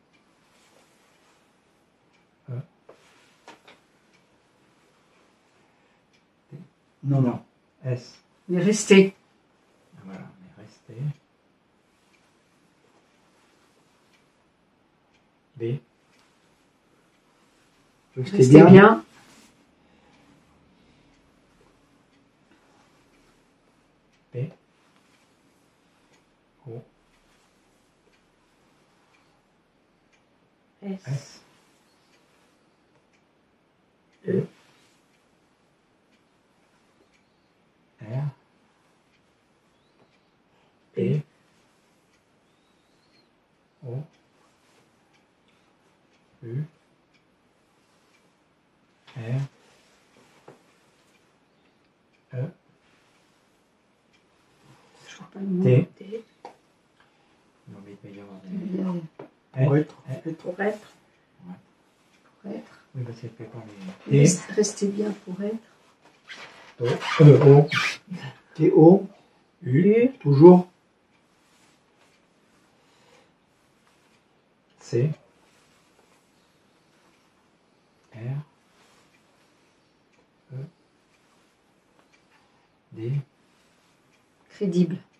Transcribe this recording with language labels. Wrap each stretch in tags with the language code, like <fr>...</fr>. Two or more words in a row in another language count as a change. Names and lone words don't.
<fr>non. S. Mais restez. Voilà, on est resté. B. Restez bien. P. O. S. S. E. R. P. O. U. R. E. Je vois pas le mot. T. T. Non, mais il peut y avoir des... Pour être. Pour être. Pour être. Oui, parce qu'elle fait pas les... T. Restez bien pour être. O. T-O, U. toujours. C. R. E. D. Crédible.</fr>